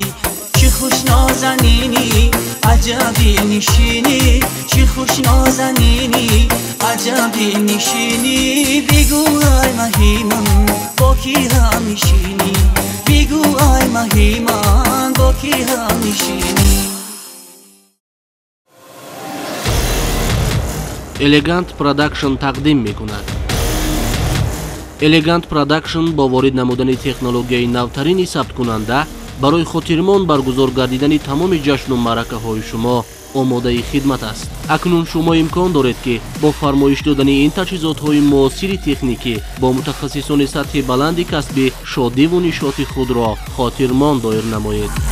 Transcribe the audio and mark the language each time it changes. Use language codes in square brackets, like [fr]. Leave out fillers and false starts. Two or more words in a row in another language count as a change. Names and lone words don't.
[tg] چی خوش نازنینی عجبی نشینی، چی خوش نازنینی عجبی نشینی، بگو ای مهی من با کی هم میشینی، بگو ای مهی من با کی هم میشینی. Elegant Production тақдим мекунад. Elegant Production бо ворид намудани технологияи навтарини сабткунанда барои хотирмон баргузор гардидани тамоми ҷашну маъракаҳои шумо омодаи хидмат аст. акнун шумо имкон доред ки бо фармоиш додани ин таҷҳизотҳои муосири техникӣ бо мутахассисони сатҳи баланди касбӣ шодиву нишоти худро хотирмон доир намоед.